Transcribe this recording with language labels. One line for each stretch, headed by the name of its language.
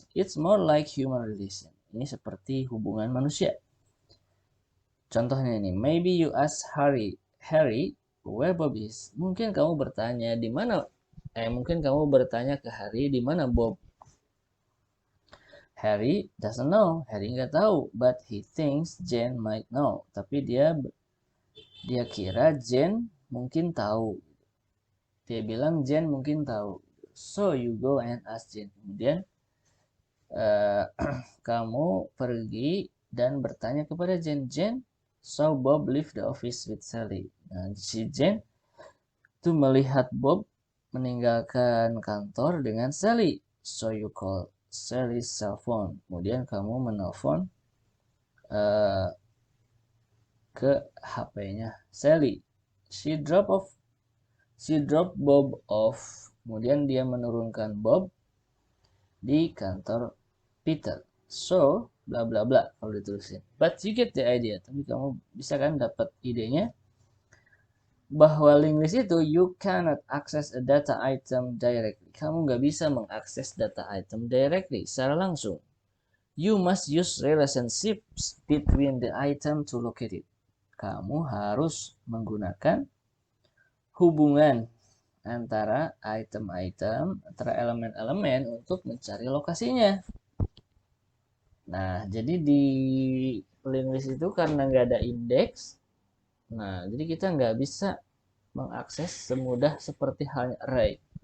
English: It's more like human relation.
Indonesian: Ini seperti hubungan manusia. Contohnya ini,
English: maybe you ask Harry where Bob is.
Indonesian: Mungkin kamu bertanya di mana mungkin kamu bertanya ke Harry di mana Bob.
English: Harry doesn't know. Harry
Indonesian: nggak tahu,
English: but he thinks Jane might know.
Indonesian: Tapi dia kira Jane mungkin tahu. Dia bilang Jane mungkin tahu.
English: So you go and ask Jane.
Indonesian: Kemudian kamu pergi dan bertanya kepada Jane.
English: Jane saw Bob leave the office with Sally.
Indonesian: Nah, si Jane itu melihat Bob meninggalkan kantor dengan Sally.
English: So you call Sally's cell phone.
Indonesian: Kemudian kamu menelpon ke HP-nya Sally.
English: She dropped Bob off.
Indonesian: Kemudian dia menurunkan Bob di kantor Peter.
English: So bla bla bla
Indonesian: kalau ditulisin.
English: But you get the idea.
Indonesian: Tapi kamu bisa kan dapat idenya bahwa link list itu
English: you cannot access a data item directly.
Indonesian: Kamu nggak bisa mengakses data item directly secara langsung.
English: You must use relationships between the item to locate it.
Indonesian: Kamu harus menggunakan hubungan antara item-item, antara elemen-elemen untuk mencari lokasinya. Nah, jadi di link list itu karena nggak ada indeks, nah jadi kita nggak bisa mengakses semudah seperti halnya array.